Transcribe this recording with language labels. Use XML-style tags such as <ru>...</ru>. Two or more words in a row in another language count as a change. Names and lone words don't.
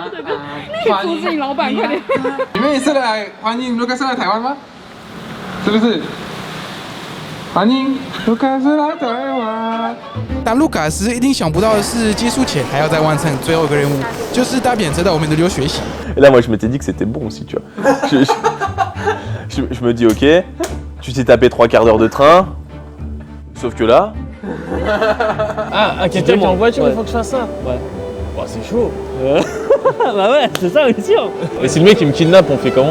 <zh>那个阻止你老板，快点！你们也是来欢迎卢卡斯来台湾吗？是不是？欢迎卢卡斯来台湾。但卢卡斯一定想不到的是，结束前还要再完成最后一个任务，就是搭便车到我们的留学席。</zh> <fr>Et là, moi, je m'étais dit que c'était bon aussi, tu vois. Je me dis, ok, tu t'es tapé 3 quarts d'heure de train, sauf que là. Ah, quelqu'un qui est en voiture, il faut que je fasse ça. Ouais. Bah, c'est chaud. Bah ouais, c'est ça la mission. Et si le mec il me kidnappe, on fait comment?</fr>